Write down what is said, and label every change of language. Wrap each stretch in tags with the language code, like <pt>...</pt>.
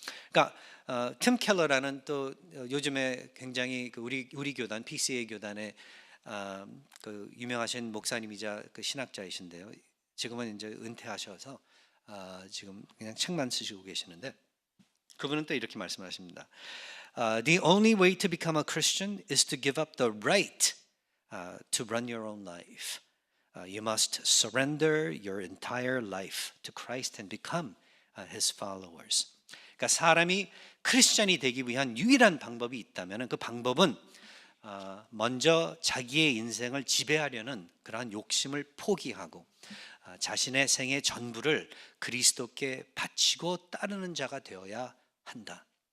<ko>그러니까 팀 켈러라는 또 요즘에 굉장히 우리 교단 PCA 교단의 그 유명하신 목사님이자 그 신학자이신데요. 지금은 이제 은퇴하셔서 지금 그냥 책만 쓰시고 계시는데 그분은 또 이렇게 말씀하십니다.</ko> <en>The only way to become a Christian is to give up the right to run your own life. You must surrender your entire life to Christ and become His followers.</en> <ko>그러니까 사람이 크리스천이 되기 위한 유일한 방법이 있다면 그 방법은 먼저 자기의 인생을 지배하려는 그러한 욕심을 포기하고 자신의 생의 전부를 그리스도께 바치고 따르는 자가 되어야 한다.</ko>